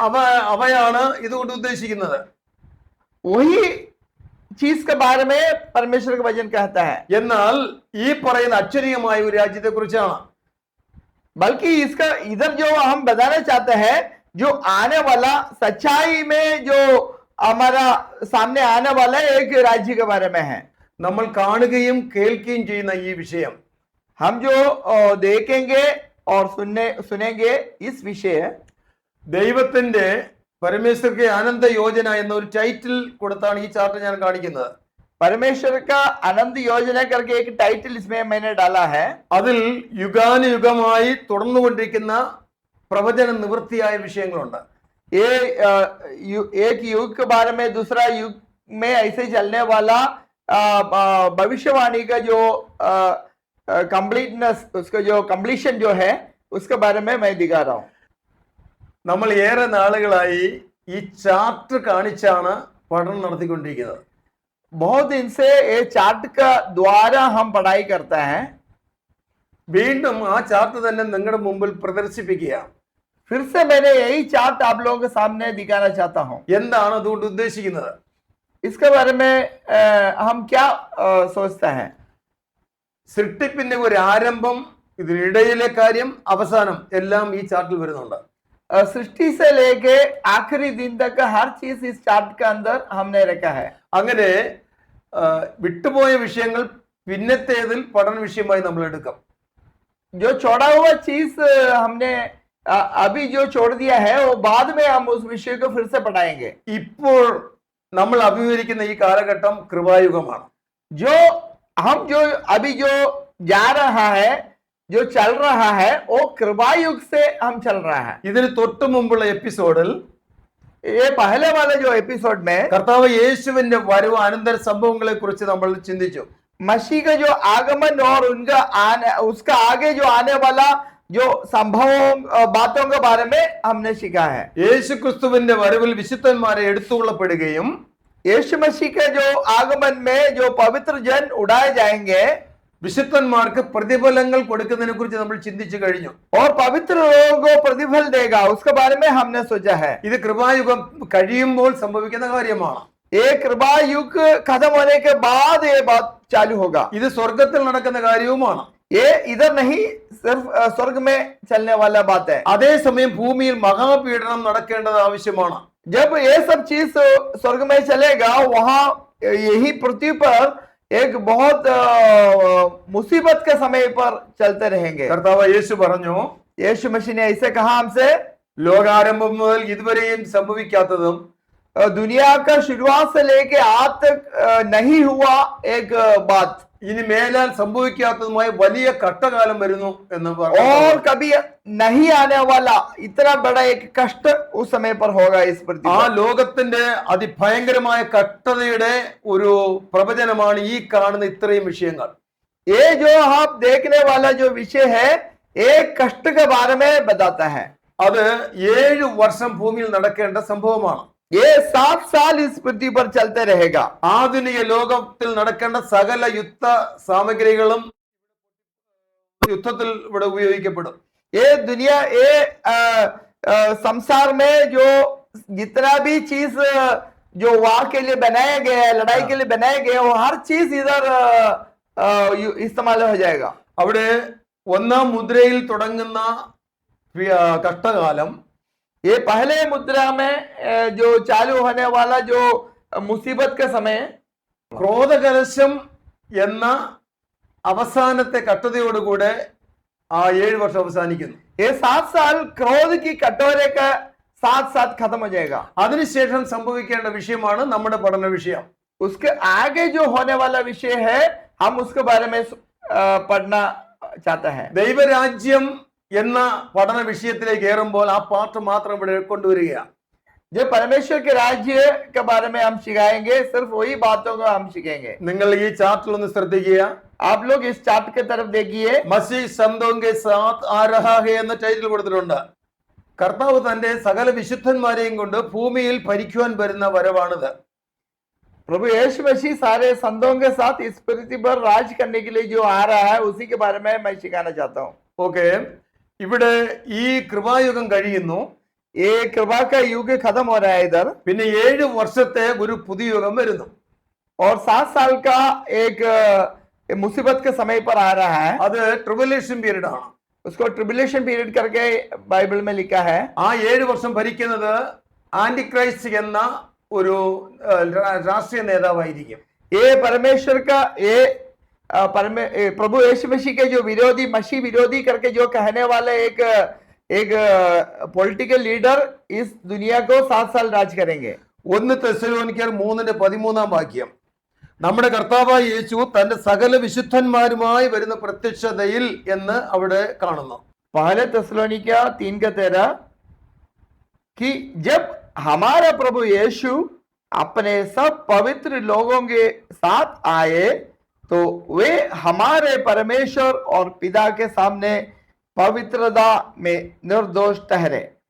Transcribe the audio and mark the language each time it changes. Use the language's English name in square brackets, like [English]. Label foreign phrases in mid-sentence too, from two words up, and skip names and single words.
[Malayalam] അവയാണ് ഇതുകൊണ്ട് ഉദ്ദേശിക്കുന്നത്. [Hindi] वही चीज के बारे में परमेश्वर का वचन कहता है। [Malayalam] എന്നാൽ ഈ പറയുന്ന അക്ഷരീയമായ ഒരു രാജ്യത്തെ കുറിച്ചാണ്. [Hindi] बल्कि इसका इधर जो हम बताना चाहते हैं, जो आने वाला सच्चाई में जो हमारा सामने आने वाला एक राज्य के बारे में है। [Malayalam] നമ്മൾ കാണുകയും കേൾക്കുകയും ചെയ്യുന്ന ഈ വിഷയം [Hindi] हम जो देखेंगे और सुनेंगे इस विषय [Malayalam] ദൈവത്തിന്റെ പരമേശ്വർക്ക് ആനന്ദ യോജന എന്ന ഒരു ടൈറ്റിൽ കൊടുത്താണ് ഈ ചാർട്ട് ഞാൻ കാണിക്കുന്നത്. [Hindi] परमेश्वर का आनंद योजना करके एक टाइटल इसमें मैंने डाला है। [Malayalam] അതിൽ യുഗാനുയുഗമായി തുടർന്നുകൊണ്ടിരിക്കുന്ന പ്രവചന നിവൃത്തിയായ വിഷയങ്ങളുണ്ട്. [Hindi] ये एक युग के बारे में दूसरा युग में ऐसे चलने वाला भविष्यवाणी का जो कंप्लीटनेस, उसका जो कंप्लीशन जो है उसके बारे में मैं दिखा रहा हूँ। [Malayalam] നമ്മൾ ഏറെ നാളുകളായി ഈ ചാർട്ട് കാണിച്ചാണ് പഠനം നടത്തിക്കൊണ്ടിരിക്കുന്നത്. [Hindi] बहुत दिन से ये चार्ट का द्वारा हम पढ़ाई करते हैं। [Malayalam] വീണ്ടും ആ ചാർട്ട് തന്നെ നിങ്ങളുടെ മുമ്പിൽ പ്രദർശിപ്പിക്കുക. [Hindi] फिर से मैंने यही चार्ट आप लोगों के सामने दिखाना चाहता हूँ। [Malayalam] എന്താണ് അതുകൊണ്ട് ഉദ്ദേശിക്കുന്നത്? [Hindi] इसके बारे में हम क्या सोचते हैं? [Malayalam] സൃഷ്ടിപ്പിന്റെ ഒരു ആരംഭം, ഇതിനിടയിലെ കാര്യം, അവസാനം എല്ലാം ഈ ചാർട്ടിൽ വരുന്നുണ്ട്. [Hindi] सृष्टि से लेके आखिरी दिन तक का हर चीज इस चार्ट के अंदर हमने रखा है। [Malayalam] അങ്ങനെ വിട്ടുപോയ വിഷയങ്ങൾ പിന്നത്തേതിൽ പഠന വിഷയമായി നമ്മൾ എടുക്കും. [Hindi] जो छोड़ा हुआ चीज हमने अभी जो छोड़ दिया है वो बाद में हम उस विषय को फिर से पढ़ाएंगे। [Malayalam] ഇപ്പോൾ നമ്മൾ അഭിമുഖീകരിക്കുന്ന ഈ കാലഘട്ടം കൃപായുഗമാണ്. [Hindi] जो हम जो अभी जो जा रहा है, जो चल रहा है, वो कृपा युग से हम चल रहा है। [Malayalam] ഇതിന് തൊട്ട് മുമ്പുള്ള എപ്പിസോഡിൽ [Hindi] ये पहले वाले जो एपिसोड में [Malayalam] കർത്താവ് യേശുവിന്റെ വരവ് അനന്തര സംഭവങ്ങളെ കുറിച്ച് നമ്മൾ ചിന്തിച്ചു. [Hindi] मसीह का जो आगमन और उनका आने, उसका आगे जो आने वाला जो संभवों बातों के बारे में हमने सीखा है। [Malayalam] യേശു ക്രിസ്തുവിന്റെ വരവിൽ വിശുദ്ധന്മാരെ എടുത്തുകൊള്ളപ്പെടുകയും [Hindi] यीशु मसीह के जो आगमन में जो पवित्र जन उड़ाए जाएंगे [Malayalam] വിശുദ്ധന്മാർക്ക് പ്രതിഫലങ്ങൾ കൊടുക്കുന്നതിനെ കുറിച്ച് നമ്മൾ ചിന്തിച്ചു കഴിഞ്ഞു. [Hindi] और पवित्र लोगों को प्रतिफल देगा, उसके बारे में हमने सोचा है। [Malayalam] ഇത് കൃപായുഗം കഴിയുമ്പോൾ സംഭവിക്കുന്ന കാര്യമാണ്. [Hindi] ये कृपा युग खत्म होने के बाद ये बात चालू होगा। [Malayalam] ഇത് സ്വർഗത്തിൽ നടക്കുന്ന കാര്യവുമാണ്. [Hindi] ये इधर नहीं, सिर्फ स्वर्ग में चलने वाला बात है। [Malayalam] അതേസമയം ഭൂമിയിൽ മഹാപീഡനം നടക്കേണ്ടത് ആവശ്യമാണ്. [Hindi] जब ये सब चीज स्वर्ग में चलेगा, वहां यही पृथ्वी पर एक बहुत मुसीबत के समय पर चलते रहेंगे। [Malayalam] കർത്താവ് യേശു പറഞ്ഞു, [Hindi] यीशु मसीह ने ऐसे कहा हमसे, [Malayalam] ലോകാരംഭം മുതൽ ഇതുവരെയും സംഭവിക്കാത്തതും [Hindi] दुनिया का शुरुआत से लेके आज तक नहीं हुआ एक बात, [Malayalam] ഇനി മേലാൽ സംഭവിക്കാത്തതുമായ വലിയ കഷ്ടകാലം വരുന്നു എന്ന് പറഞ്ഞു. [Hindi] और कभी नहीं आने वाला इतना बड़ा एक कष्ट उस समय पर होगा इस पृथ्वी ആ पर। [Malayalam] ലോകത്തിന്റെ അതിഭയങ്കരമായ കഷ്ടതയുടെ ഒരു പ്രവചനമാണ് ഈ കാണുന്ന ഇത്രയും വിഷയങ്ങൾ. [Hindi] ये जो आप देखने वाला जो विषय है, एक कष्ट के बारे में बताता है। [Malayalam] അത് 7 വർഷം ഭൂമിയിൽ നടക്കേണ്ട സംഭവമാണ്. [Hindi] ये 7 साल इस पृथ्वी पर चलते रहेगा। [Malayalam] ആധുനിക ലോകത്തിൽ നടക്കേണ്ട സകല യുദ്ധ സാമഗ്രികളും യുദ്ധത്തിൽ ഇവിടെ ഉപയോഗിക്കപ്പെടും. [Hindi] ये दुनिया, ये संसार में जो जितना भी चीज जो वार के लिए बनाया गया है, लड़ाई के लिए बनाया गया है, वो हर चीज इधर इस्तेमाल हो जाएगा। [Malayalam] അവിടെ ഒന്നാം മുദ്രയിൽ തുടങ്ങുന്ന കഷ്ടകാലം [Hindi] ये पहले मुद्रा में जो चालू होने वाला जो मुसीबत के समय, [Malayalam] ക്രോധകലശം എന്ന അവസാനത്തെ കഷ്ടതയോടുകൂടെ ആ 7 വർഷം അവസാനിക്കുന്നു. [Hindi] ये 7 साल क्रोध की कटोरे का साथ साथ खत्म हो जाएगा। [Malayalam] അതിനുശേഷം സംഭവിക്കേണ്ട വിഷയമാണ് നമ്മുടെ പഠന വിഷയം. [Hindi] उसके आगे जो होने वाला विषय है हम उसके बारे में पढ़ना चाहता है. [Malayalam] ദൈവരാജ്യം എന്ന പഠന വിഷയത്തിലേക്ക് കയറുമ്പോൾ ആ പാർട്ട് മാത്രം ഇവിടെ കൊണ്ടുവരികയാണ്. [Hindi] जो परमेश्वर के राज्य के बारे में हम सिखाएंगे, सिर्फ वही बातों को हम सीखेंगे. [Malayalam] നിങ്ങൾ ഈ ചാർട്ടിൽ ഒന്ന് ശ്രദ്ധിക്കുക. [Hindi] आप लोग इस चार्ट की तरफ देखिए. मसीह संतों के साथ आ रहा है [Malayalam] എന്ന ടൈറ്റിൽ കൊടുത്തിട്ടുണ്ട്. കർത്താവ് തന്റെ സകല വിശുദ്ധന്മാരെയും കൊണ്ട് ഭൂമിയിൽ ഭരിക്കുവാൻ വരുന്ന വരവാണിത്. [Hindi] प्रभु यीशु मसीह सारे संतों के साथ इस पृथ्वी पर राज करने के लिए जो आ रहा है उसी के बारे में मैं सिखाना चाहता हूँ. [Malayalam] ഓക്കെ, ഇവിടെ ഈ കൃപായുഗം കഴിയുന്നു. [Hindi] ये कृपा का युग खत्म हो रहा है इधर. [Malayalam] പിന്നെ 7 വർഷത്തെ ഒരു പുതിയ യുഗം വരുന്നു. [Hindi] और 7 साल का एक मुसीबत के समय पर आ रहा है. [Malayalam] അത് [English] tribulation period [Malayalam] ആണ്. [Hindi] उसको [English] tribulation period [Hindi] करके बाइबल में लिखा है. [Malayalam] ആ 7 വർഷം ഭരിക്കുന്നത് ആന്റിക്രൈസ്റ്റ് എന്ന ഒരു രാഷ്ട്രീയ നേതാവായിരിക്കും. [Hindi] ये परमेश्वर का प्रभु यीशु मसीह के जो विरोधी मसीह विरोधी करके जो कहने वाले एक [English] political leader [Hindi] इस दुनिया को 7 साल राज करेंगे. [Malayalam] 1 തെസ്സലോനിക്കർ 3:13 നമ്മുടെ കർത്താവായ യേശു തന്റെ സകല വിശുദ്ധന്മാരുമായി വരുന്ന പ്രത്യക്ഷതയിൽ എന്ന് അവിടെ കാണുന്നു. [Hindi] पहले तेसलोनिकिया 3:13 कि जब हमारा प्रभु यीशु अपने सब पवित्र लोगों के साथ आए तो वे हमारे परमेश्वर और पिता के सामने पवित्रता में निर्दोष ठहरे.